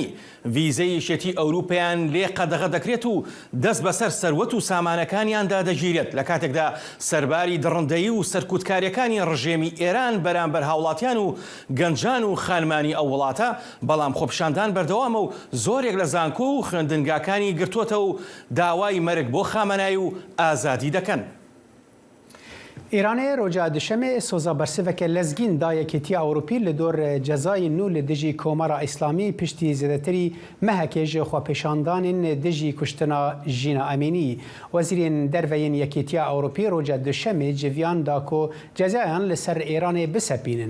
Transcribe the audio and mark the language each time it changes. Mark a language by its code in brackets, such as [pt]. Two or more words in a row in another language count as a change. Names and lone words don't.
[ckb] ڤیزەی یەکێتی ئەوروپیان لێ قەدەغە دەکرێت و دەست بەسەر سەروەت و سامانەکانیاندا دەگیرێت لە کاتێکدا سەرباری دڕندەیی و سەرکوتکاریەکانی ڕژێمی ئێران بەرامبەر هاوڵاتیان و گەنجان و خانمانی ئەو وڵاتە. بەڵام خۆپیشاندان بەردەوامە و زۆرێک لە زانکۆ و خوێندنگاکانی گرتووەتە و داوای مەرگ بۆ خامەنایی و ئازادی دەکەن. [ku] Îranê roja dişemê soza bersiveke lezgîn da Yekîtiya Ewropî li dor cezayên nû li dijî Komara İslamî piştî zêdetirî mehekê ji xwepêşandanên dijî kuştina Jîna Emînî. Wezîrên derveyên Yekîtiya Ewropî roja dişemê civiyan da ku cezayan li ser Îranê bisepînin.